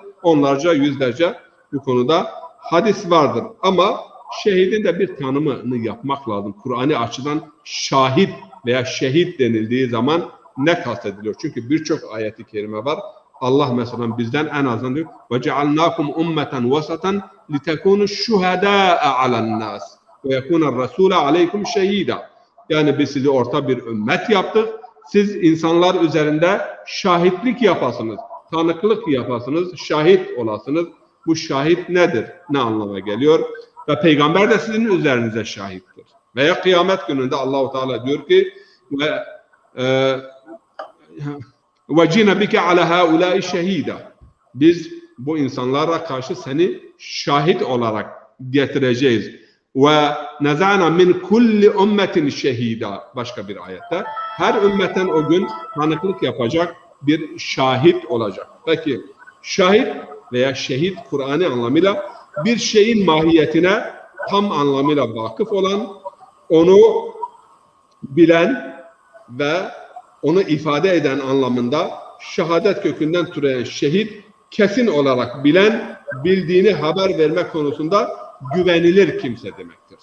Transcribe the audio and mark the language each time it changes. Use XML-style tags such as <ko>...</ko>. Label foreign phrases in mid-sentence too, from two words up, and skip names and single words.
<tr>Onlarca, yüzlerce bu konuda hadis vardır. Ama şehidin de bir tanımını yapmak lazım. Kur'an'ı açıdan şahit veya şehit denildiği zaman ne kastediliyor? Çünkü birçok ayet-i kerime var. Allah mesela bizden en azından diyor</tr> <ar>وَجَعَلْنَاكُمْ اُمَّةً وَسَطًا لِتَكُونُ الشُّهَدَاءَ عَلَى النَّاسِ وَيَكُونَ الرَّسُولَ عَلَيْكُمْ شَهِيدًا.</ar> <tr>Yani biz sizi orta bir ümmet yaptık. Siz insanlar üzerinde şahitlik yapasınız, tanıklık yapasınız, şahit olasınız. Bu şahit nedir? Ne anlama geliyor? Ve peygamber de sizin üzerinize şahittir. Veya kıyamet gününde Allah-u Teala diyor ki</tr> <ar>وَجِنَ بِكَ عَلَى هَؤُلَاءِ شَهِيدًا.</ar> <tr>Biz bu insanlara karşı seni şahit olarak getireceğiz.</tr> <ar>وَنَزَعْنَا مِنْ كُلِّ اُمَّةٍ شَهِيدًا.</ar> <tr>Başka bir ayette. Her ümmetten o gün tanıklık yapacak bir şahit olacak. Peki şahit veya şehit Kur'an'ı anlamıyla bir şeyin mahiyetine tam anlamıyla vakıf olan, onu bilen ve onu ifade eden anlamında şehadet kökünden türeyen şehit, kesin olarak bilen, bildiğini haber verme konusunda güvenilir kimse demektir.</tr>